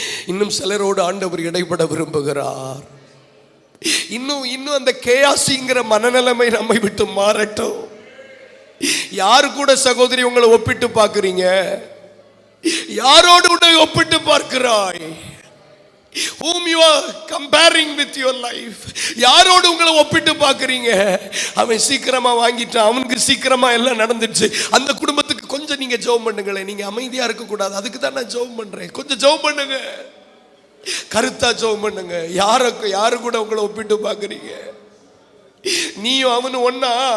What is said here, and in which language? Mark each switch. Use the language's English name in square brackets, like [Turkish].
[Tamil] இன்னும் சிலரோடு ஆண்டவர் இடைப்பட விரும்புகிறார். இன்னும் அந்த கேயாசிங்கிற மனநிலைமை நம்மை விட்டு மாறட்டும். யாரு கூட சகோதரி உங்களை ஒப்பிட்டு பார்க்கிறீங்க? யாரோடு உன்னை ஒப்பிட்டு பார்க்கிறாய்? [English] whom you are comparing with your life? [Tamil] யாரோடு உங்களை ஒப்பிட்டு பார்க்கிறீங்க? அவன் சீக்கிரமா வாங்கிட்டான், அவனுக்கு சீக்கிரமா எல்லாம் நடந்துச்சு. அந்த குடும்பத்துக்கு கொஞ்சம் நீங்க ஜெபம் பண்ணுங்களேன். நீங்க அமைதியா இருக்க கூடாது. அதுக்கு தான் நான் ஜெபம் பண்றேன். கொஞ்சம் ஜெபம் பண்ணுங்க, கருத்தா ஜெபம் பண்ணுங்க. யாரு கூட உங்களை ஒப்பிட்டு பார்க்கிறீங்க? நீயும் அவனும் ஒன்னா?